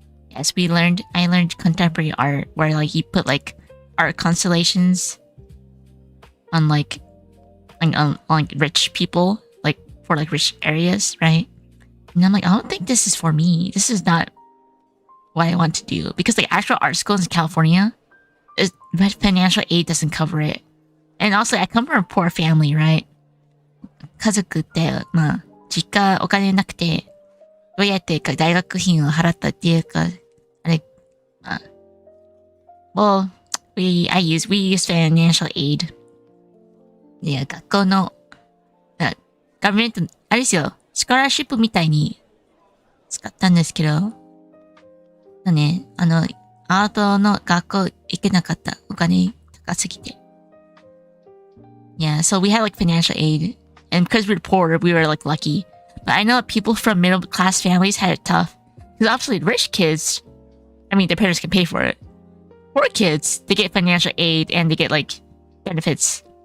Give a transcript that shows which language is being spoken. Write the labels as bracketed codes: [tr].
[en] Yes, I learned contemporary art where like you put like art constellations on like rich people, like for like rich areas, right? And I'm like, I don't think this is for me. This is not what I want to do. Because like actual art schools in California, financial aid doesn't cover it. And also I come from a poor family, right? [ja] 家族って、まあ、実家お金なくて、どうやって大学費を払ったっていうか、あれ、まあ、 [en] well, we use financial aid. [ja] いや、学校の、ガバメント、あれですよ、スコラーシップみたいに使ったんですけど、ね、アートの学校行けなかった。お金高すぎて。 [en] Yeah, so we had like financial aid. And because we were poor, we were like lucky. But I know people from middle class families had it tough. Because obviously rich kids, I mean, their parents can pay for it. Poor kids, they get financial aid and they get like benefits.